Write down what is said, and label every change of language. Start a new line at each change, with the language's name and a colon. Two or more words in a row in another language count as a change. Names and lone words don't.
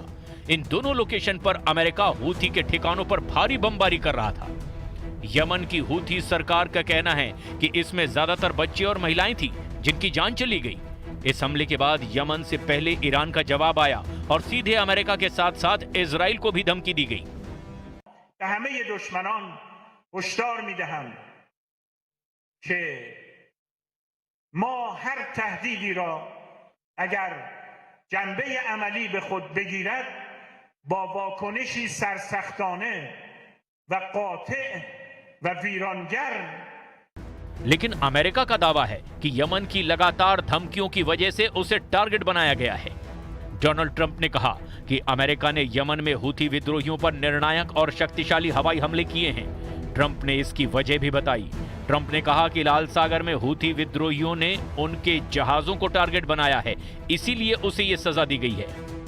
Hindi: इन दोनों लोकेशन पर अमेरिका हूथी के ठिकानों पर भारी बमबारी कर रहा था। यमन की हूथी सरकार का कहना है कि इसमें ज्यादातर बच्चे और महिलाएं थी जिनकी जान चली गई। इस हमले के बाद यमन से पहले ईरान का जवाब आया और सीधे अमेरिका के साथ साथ इजराइल को भी धमकी दी गई।
Persian: همه دشمنان هشدار می‌دهم که ما هر تهدیدی را اگر جنبه عملی به خود بگیرد با واکنشی سرسختانه و قاطع و ویرانگر।
Hindi: लेकिन अमेरिका का दावा है कि यमन की लगातार धमकियों की वजह से उसे टारगेट बनाया गया है। डोनाल्ड ट्रंप ने कहा कि अमेरिका ने यमन में हूथी विद्रोहियों पर निर्णायक और शक्तिशाली हवाई हमले किए हैं। ट्रंप ने इसकी वजह भी बताई। ट्रंप ने कहा कि लाल सागर में हूथी विद्रोहियों ने उनके जहाजों को टारगेट बनाया है, इसीलिए उसे यह सजा दी गई है।